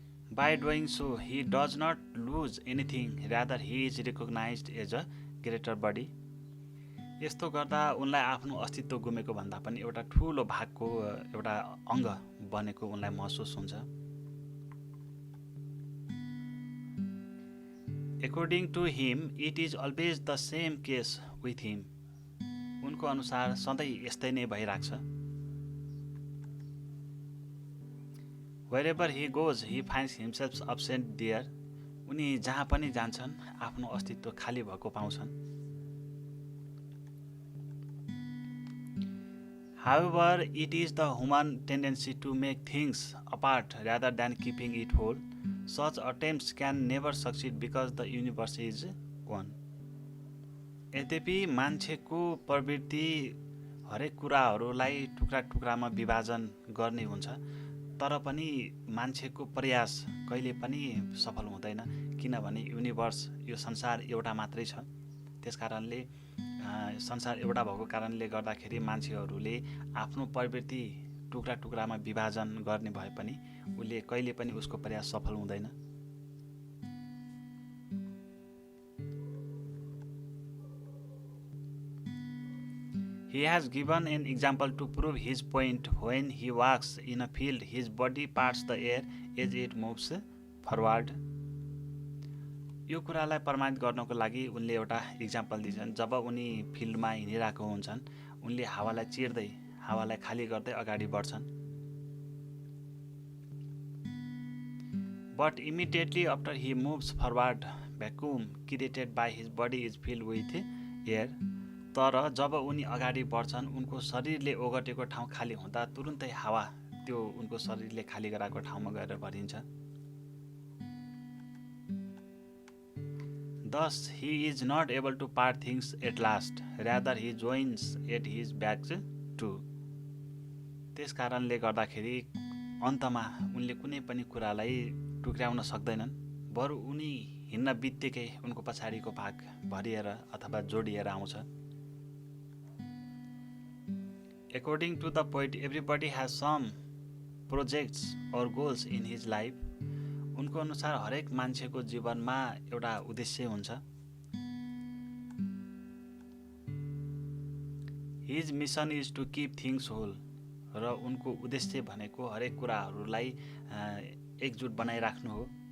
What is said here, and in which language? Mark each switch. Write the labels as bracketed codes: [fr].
[en] By doing so, he does not lose anything, rather he is recognized as a greater body. [ne] यस्तो गर्दा उनलाई आफ्नो अस्तित्व गुमेको भन्दा पनि एउटा ठुलो भागको एउटा अङ्ग बनेको उनलाई महसुस हुन्छ। [en] According to him, it is always the same case with him. [ne] उनको अनुसार सधैँ यस्तै नै भइराख्छ। [en] Wherever he goes, he finds himself absent there. [ne] उनी जहाँ पनि जान्छन् आफ्नो अस्तित्व खाली भएको पाउँछन्। [en] However, it is the human tendency to make things apart rather than keeping it whole. Such attempts can never succeed because the universe is one. [ne] यद्यपि मान्छेको प्रवृत्ति हरेक कुराहरूलाई टुक्रा टुक्रामा विभाजन गर्ने हुन्छ तर पनि मान्छेको प्रयास कहिले पनि सफल हुँदैन किनभने युनिभर्स यो संसार एउटा मात्रै छ। त्यसकारणले संसार एउटा भएको कारणले गर्दाखेरि मान्छेहरूले आफ्नो प्रवृत्ति टुक्रा टुक्रामा विभाजन गर्ने भए पनि उसले कहिले पनि उसको प्रयास सफल हुँदैन। [en] He has given an example to prove his point. When he walks in a field, his body parts the air as it moves forward. [ne] यो कुरालाई प्रमाणित गर्नको लागि उनले एउटा इक्जाम्पल दिन्छन्। जब उनी फिल्डमा हिँडिरहेको हुन्छन् उनले हावालाई चिर्दै हावालाई खाली गर्दै अगाडि बढ्छन्। [en] But immediately after he moves forward, vacuum created by his body is filled with air. [ne] तर जब उनी अगाडि बढ्छन् उनको शरीरले ओगटेको ठाउँ खाली हुँदा तुरुन्तै हावा त्यो उनको शरीरले खाली गराएको ठाउँमा गएर भरिन्छ। [en] Thus he is not able to part things at last, rather he joins at his back too. [ne] त्यस कारणले गर्दाखेरि अन्तमा उनले कुनै पनि कुरालाई टुक्र्याउन सक्दैनन्, बरु उनी हिँड्न बित्तिकै उनको पछाडिको भाग भरिएर अथवा जोडिएर आउँछ। [en] According to the poet, everybody has some projects or goals in his life. [ne] उनको अनुसार हरेक मान्छेको जीवनमा एउटा उद्देश्य हुन्छ। [en] His mission is to keep things whole. [ne] र उनको उद्देश्य भनेको हरेक कुराहरूलाई एकजुट बनाइराख्नु हो।